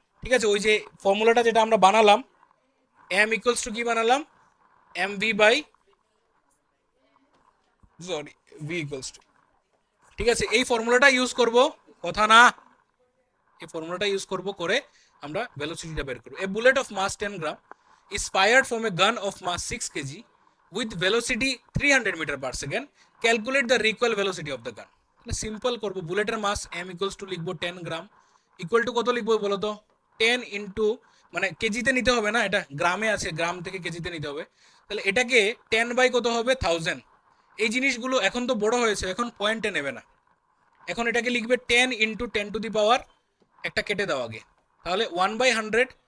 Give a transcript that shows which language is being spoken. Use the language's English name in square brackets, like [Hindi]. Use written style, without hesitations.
[Bangla] ঠিক আছে, ওই যে ফর্মুলাটা যেটা আমরা বানালাম, এম ইকুয়ালস টু কি বানালাম, M V by, sorry, V equals to, ঠিক আছে, এই ফর্মুলাটা ইউজ করব, কথা না, এই ফর্মুলাটা ইউজ করব করে আমরা ভেলোসিটিটা বের করব। [English] A bullet of mass 10 gram is fired from a gun of mass 6 kg with velocity 300 meter per second. Calculate the recoil velocity of the gun. [Bangla] তাহলে সিম্পল করব, বুলেটের মাস m ইকুয়ালস টু লিখবো 10 গ্রাম, ইকুয়াল টু কত লিখবো বলো তো, 10 ইন্টু, মানে কেজিতে নিতে হবে না, এটা গ্রামে আছে, গ্রাম থেকে কেজিতে নিতে হবে। তাহলে এটাকে 10 বাই কত হবে, 1000। এই জিনিসগুলো এখন তো বড় হয়েছে, এখন পয়েন্টে নেবে না, এখন এটাকে লিখবে 10 ইন্টু 10 টু দি পাওয়ার, একটা কেটে দাও আগে, তাহলে 1/100,